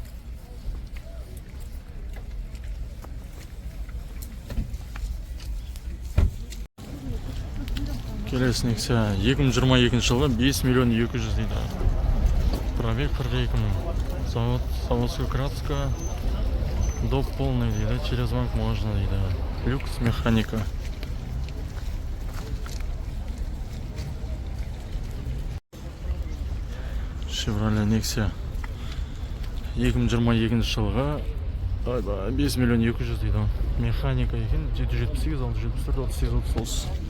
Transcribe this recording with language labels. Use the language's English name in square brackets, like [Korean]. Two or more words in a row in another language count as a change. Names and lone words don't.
[Kazakh] Келесі Nexia 2022 жылғы 5 миллион 200 дейді. [Russian] Пробег 42 000. Заводская краска. Доп полный дейді. Через банк можно дейді. Люкс механика. [Kazakh] Chevrolet Nexia 2022 жылғы 5 миллион 200 дейді. Механика екен 778, 674, 38, 30.